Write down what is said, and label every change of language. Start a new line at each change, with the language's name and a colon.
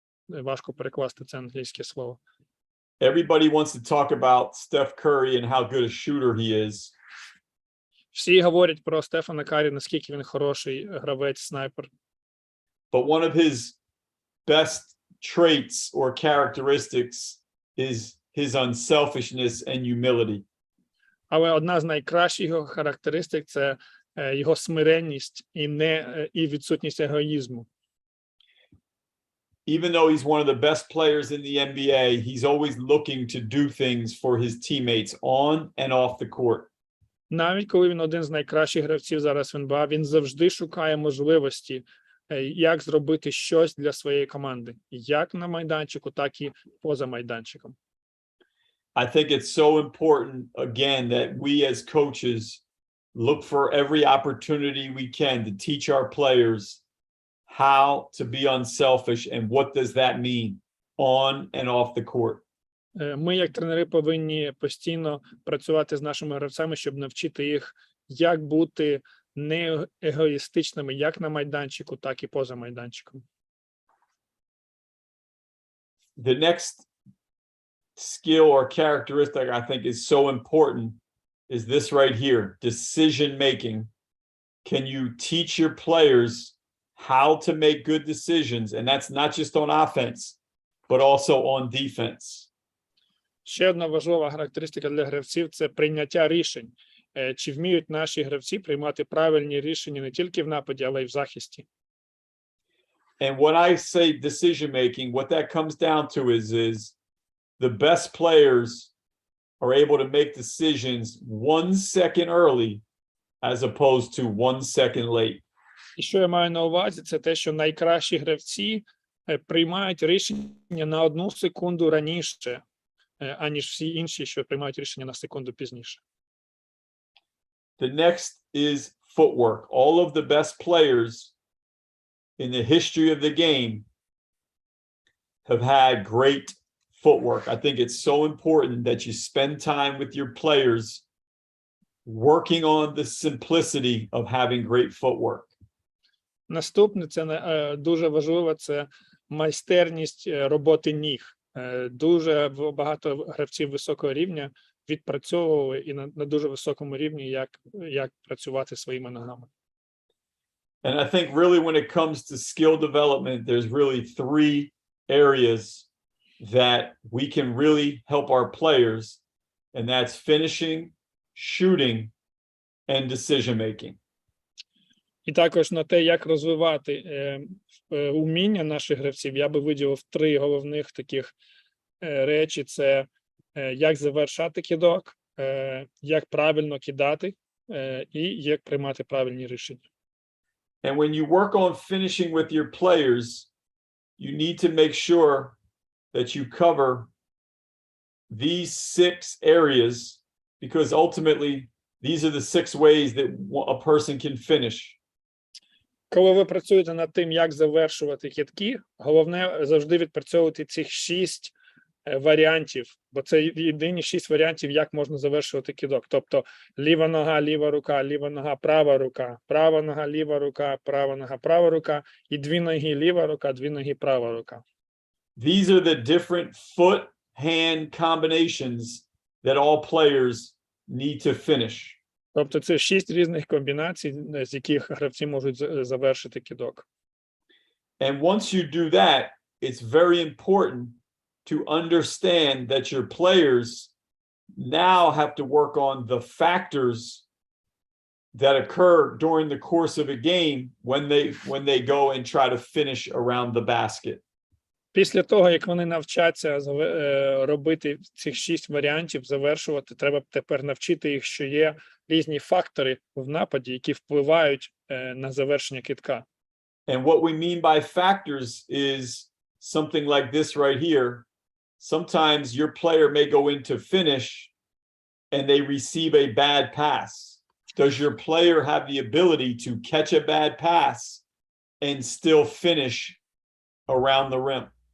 Ukrainian: Важко перекласти це англійське слово.
English: Everybody wants to talk about Steph Curry and how good a shooter he is.
Ukrainian: Всі говорять про Стефана Карі, наскільки він хороший гравець, снайпер.
English: But one of his best traits or characteristics is his unselfishness and humility.
Ukrainian: Але одна з найкращих його характеристик – це його смиренність і відсутність егоїзму.
English: Even though he's one of the best players in the NBA, he's always looking to do things for his teammates on and off the court.
Ukrainian: Навіть коли він один з найкращих гравців зараз в НБА, він завжди шукає можливості, як зробити щось для своєї команди, як на майданчику, так і поза майданчиком.
English: I think it's so important, again, that we as coaches look for every opportunity we can to teach our players how to be unselfish and what does that mean on and off the court.
Ukrainian: Ми, як тренери, повинні постійно працювати з нашими гравцями, щоб навчити їх, як бути не егоїстичними, як на майданчику, так і поза майданчиком.
English: The next skill or characteristic I think is so important is this right here, decision making. Can you teach your players how to make good decisions? And that's not just on offense, but also on defense.
Ukrainian: Ще одна важлива характеристика для гравців – це прийняття рішень. Чи вміють наші гравці приймати правильні рішення не тільки в нападі, але й в захисті?
English: And when I say decision making, what that comes down to is the best players are able to make decisions 1 second early as opposed to 1 second late.
Ukrainian: І що я маю на увазі, це те, що найкращі гравці приймають рішення на 1 секунду раніше, аніж всі інші, що приймають рішення на секунду пізніше.
English: The next is footwork. All of the best players in the history of the game have had great footwork. I think it's so important that you spend time with your players working on the simplicity of having great footwork.
Ukrainian: Наступне, це дуже важливо, це майстерність роботи ніг. Дуже багато гравців високого рівня відпрацьовували і на дуже високому рівні, як працювати своїми ногами.
English: And I think really when it comes to skill development, there's really three areas that we can really help our players, and that's finishing, shooting, and decision making.
Ukrainian: І також на те, як розвивати уміння наших гравців, я би виділив три головних таких речі. Це як завершати кидок, як правильно кидати і як приймати правильні рішення.
English: And when you work on finishing with your players, you need to make sure that you cover these 6 areas, because ultimately these are the 6 ways that a person can finish.
Ukrainian: Коли ви працюєте над тим, як завершувати кидки, головне завжди відпрацьовувати цих 6 варіантів, бо це єдині 6 варіантів, як можна завершувати кидок. Тобто ліва нога, ліва рука, ліва нога, права рука, права нога, ліва рука, права нога, права рука, і 2 ноги ліва рука, 2 ноги права рука.
English: These are the different foot-hand combinations that all players need to finish.
Ukrainian: Тобто це 6 різних комбінацій, з яких гравці можуть завершити кидок.
English: And once you do that, it's very important to understand that your players now have to work on the factors that occur during the course of a game when they go and try to finish around the basket.
Ukrainian: Після того, як вони навчаться робити цих 6 варіантів, завершувати, треба тепер навчити їх, що є різні фактори в нападі, які впливають на завершення кидка.
English: And what we mean by factors is something like this right here. Sometimes your player may go into finish and they receive a bad pass. Does your player have the ability to catch a bad pass and still finish around the rim?